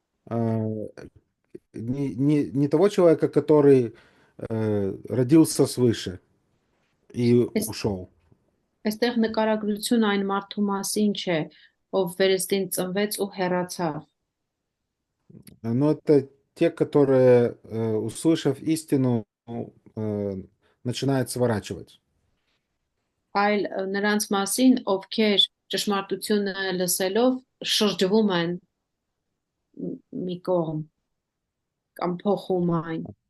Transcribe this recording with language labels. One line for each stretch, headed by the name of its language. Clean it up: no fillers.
Russian: э, не того человека, который родился свыше и
Armenian: այս
Russian: ушел.
Armenian: այստեղ նկարագրություն այն մարդու մասին չէ, ով վերստին ծնվեց ու հեռացավ,
Russian: Но это те, которые, услышав истину, начинают сворачивать.
Armenian: այլ նրանց մասին, ովքեր ճշմարտությունը լսելով շրջվում են մի կողմ կամ փոխում այն։